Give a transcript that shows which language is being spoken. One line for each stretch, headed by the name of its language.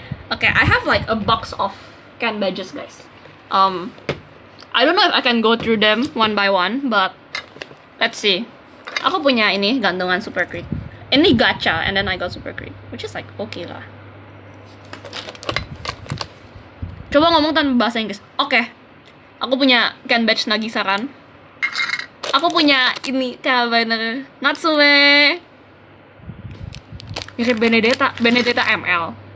English: Okay, I have like a box of can badges, guys. I don't know if I can go through them one by one, but let's see.
Indonesian: Aku punya ini gantungan Super Creek. Ini gacha,
English: and then I got Super Creek, which is like okay lah.
Indonesian: Coba ngomong tanpa bahasa Inggris. Oke. Aku punya can badge Nagisaran. Aku punya ini bener Natsume. Mirip Benedetta ML.